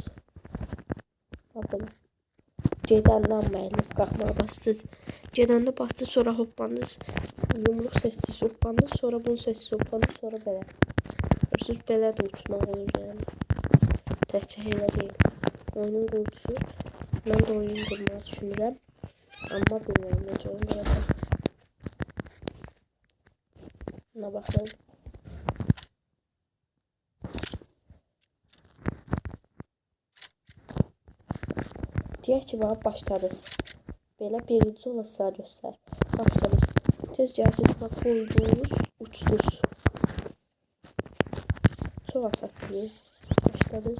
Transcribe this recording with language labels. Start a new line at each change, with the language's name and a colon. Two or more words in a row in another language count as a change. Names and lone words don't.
Azerbaijani: Baxın, gedəndən əyilib qalxmağa bastınız. Gedəndə bastınız, sonra hoppandınız, yumruq seçdiniz, hoppandınız, sonra bunu seçdiniz, hoppandınız, sonra belə. Görürsünüz, belə də uçmaq olur yəni. Təkcə elə deyil. Oyunun qurdusu.
Turkish: Ben de oyun kurmayı düşünürüm. Ama bilmiyorum necə oyun kuracağım. Buna bakın.
Azerbaijani: Deyək ki, başladınız. Belə birinci olasınız göstər. Başladınız. Tez gəlsiniz, qoydunuz, uçdunuz. Çox asatlı. Başladınız.